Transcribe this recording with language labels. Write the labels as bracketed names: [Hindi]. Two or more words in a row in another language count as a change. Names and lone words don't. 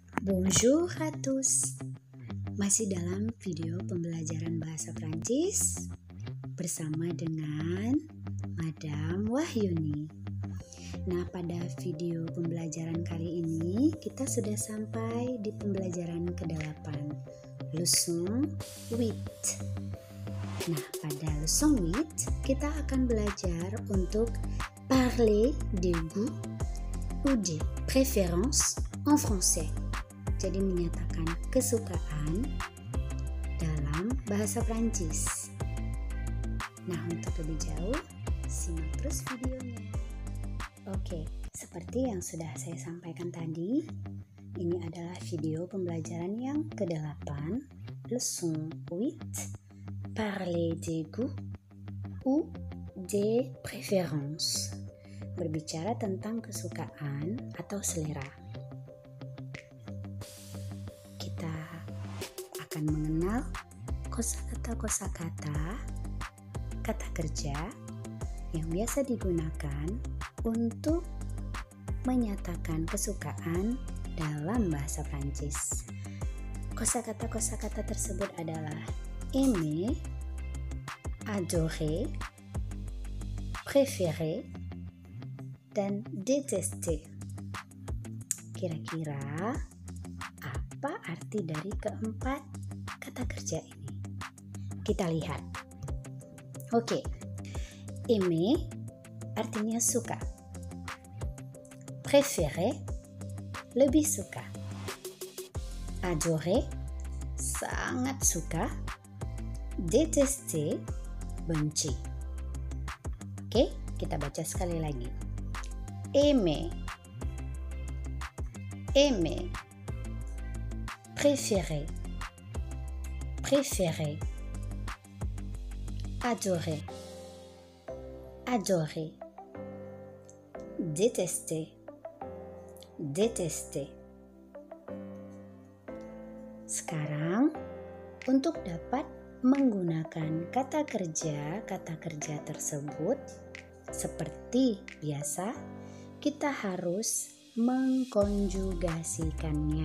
[French] Bonjour à tous. [Indonesian] Masih dalam video pembelajaran bahasa Prancis bersama dengan Madame Wahyuni. Nah, pada video pembelajaran kali ini kita sudah sampai di pembelajaran ke-8, leçon 8. Nah, pada leçon 8 kita akan belajar untuk [French] parler des goûts ou des préférences en français. [Indonesian] Jadi menyatakan kesukaan dalam bahasa Prancis. Nah, untuk lebih jauh, simak terus videonya. Oke, seperti yang sudah saya sampaikan tadi, ini adalah video pembelajaran yang ke-8, [French] leçon 8, parler des goûts ou des préférences. [Indonesian] Berbicara tentang kesukaan atau selera. Kita akan mengenal kosakata-kosakata, kata kerja yang biasa digunakan untuk menyatakan kesukaan dalam bahasa Prancis. Kosakata-kosakata tersebut adalah [French] aimer, adorer, préférer, [Indonesian] dan détester. Kira-kira apa arti dari keempat kata kerja ini? Kita lihat. Oke. Aimer artinya suka. Préférer lebih suka. Adorer sangat suka. Détester benci. Oke, kita baca sekali lagi. [French] Aimer, aimer, préférer, préférer, adorer, adorer, détester, détester. [Indonesian] Sekarang, untuk dapat menggunakan kata kerja tersebut seperti biasa, kita harus mengkonjugasikannya.